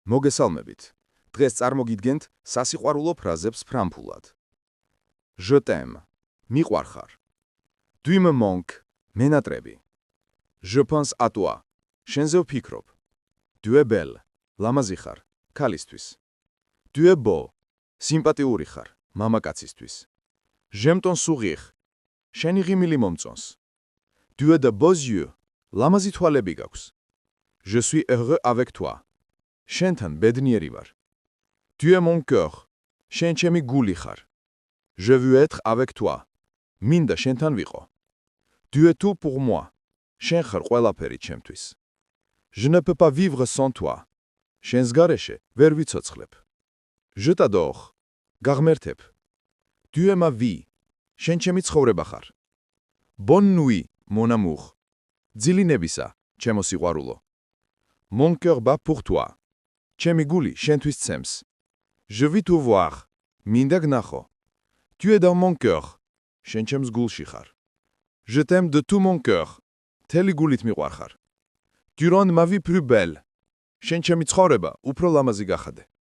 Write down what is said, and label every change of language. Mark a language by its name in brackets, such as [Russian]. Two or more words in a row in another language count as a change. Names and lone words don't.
[Georgian] მოგესალმებით. დღეს წარმოგიდგენთ სასიყვარულო ფრაზებს ფრანფულად. [French] Je t'aime. მიყვარხარ. Tu me manques. მენატრები. Je pense à toi. [Georgian] შენზე ვფიქრობ. [French] Tu es belle. [Georgian] ლამაზი ხარ. ქალისთვის. [French] Tu es beau. [Georgian] სიმპათიური ხარ. მამაკაცისთვის. [French] J'aime ton sourire. [Georgian] შენი ღიმილი მომწონს. [French] Tu as de beaux yeux. [Georgian] ლამაზი თვალები გაქვს. [French] Je suis heureux avec toi. [Georgian] შენთან ბედნიერი ვარ. [French] Tu es mon cœur. [Georgian] შენ ჩემი გული ხარ. [French] Je veux être avec toi. [Georgian] მინდა შენთან ვიყო. [French] Tu es tout pour moi. [Georgian] შენ ხარ ყველაფერი ჩემთვის. [French] Je ne peux pas vivre sans toi. [Georgian] შენს გარეშე ვერ ვიცოცხლებ. [French] Je t'adore. გაღმერთებ. Tu es ma vie. [Georgian] შენ ჩემი ცხოვრება ხარ. [French] Bonne nuit, mon amour. [Georgian] ძილინებისა, ჩემო სიყვარულო. [French] Mon cœur bat pour toi. [Georgian] ჩემი გული შენთვის ცემს. [French] Je vis te voir. [Georgian] მინდა გნახო. [French] Tu es dans mon cœur. [Georgian] შენ ჩემს გულში ხარ. [French] Je t'aime de tout mon cœur. [Georgian] მთელი გულით მიყვარხარ. [French] Tu rends ma vie plus belle. [Georgian] შენ ჩემი ცხოვრება უფრო ლამაზი გახადე.